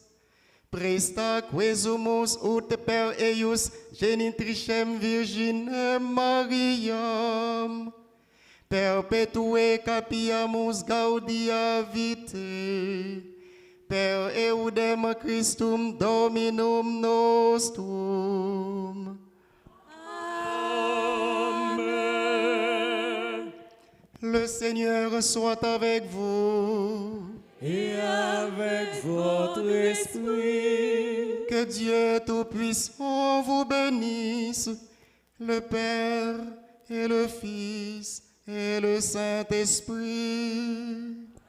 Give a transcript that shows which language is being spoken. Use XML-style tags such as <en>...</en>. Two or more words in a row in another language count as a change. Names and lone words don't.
<la>Presta quesumus ut per eius genitricem Virginem Mariam, perpetue capiamus gaudia vitae, per eudem Christum Dominum nostrum. Amen.</la> <fr>Le Seigneur soit avec vous. Et avec votre esprit. Que Dieu Tout-Puissant vous bénisse, le Père et le Fils et le Saint-Esprit.</fr>